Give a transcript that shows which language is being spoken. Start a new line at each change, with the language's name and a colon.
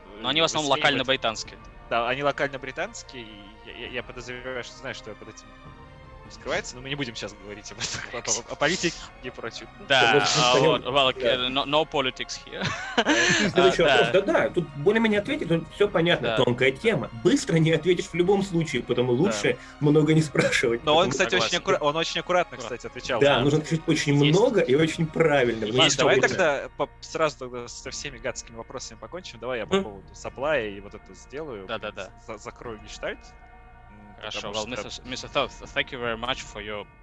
Russian: Но они в основном локально-британские. Да, они локально-британские, и я подозреваю, что знаешь, что под этим скрывается, но мы не будем сейчас говорить об этом, о политике и прочем. Да,
English: no politics here.
Russian: Следующий вопрос. Да, тут более-менее ответить, тут все понятно, тонкая тема. Быстро не ответишь в любом случае, потому лучше много не спрашивать. Но он, кстати, очень аккуратно, кстати, отвечал. Да, нужно отвечать очень много и очень правильно. Давай тогда сразу со всеми гадскими вопросами покончим. Давай я по поводу саплая и вот это сделаю. Да. Закрою гештальт. Хорошо.
English: Well, Mr. Thorpe, thank you very much for your